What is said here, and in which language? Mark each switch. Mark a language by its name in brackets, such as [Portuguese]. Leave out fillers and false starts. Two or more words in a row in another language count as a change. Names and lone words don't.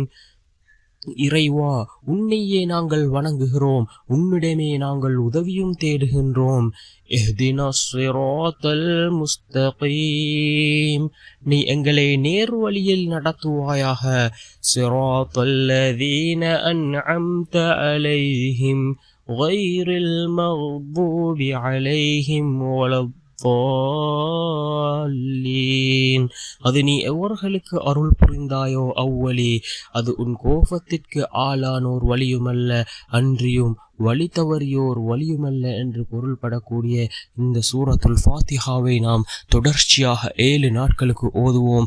[Tamil] இறைவா, உன்னையே நாங்கள் வணங்குகிறோம், உன்னிடமே நாங்கள் உதவியும் தேடுகின்றோம். [Arabic] اهدنا الصراط المستقيم. [Tamil] நீ எங்களை நேர்வழியில் நடத்துவாயாக. [Arabic] صراط الذين أنعمت عليهم غير المغضوب عليهم ولا الضالين. [Tamil] அது நீ எவர்களுக்கு அருள் புரிந்தாயோ அவ்வழி, அது உன் கோபத்திற்கு ஆளானோர் வழியுமல்ல, அன்றியும் வழி தவறியோர் வழியுமல்ல என்று பொருள்படக்கூடிய இந்த சூரத்துல் ஃபாத்திஹாவை நாம் தொடர்ச்சியாக 7 நாட்களுக்கு ஓதுவோம்.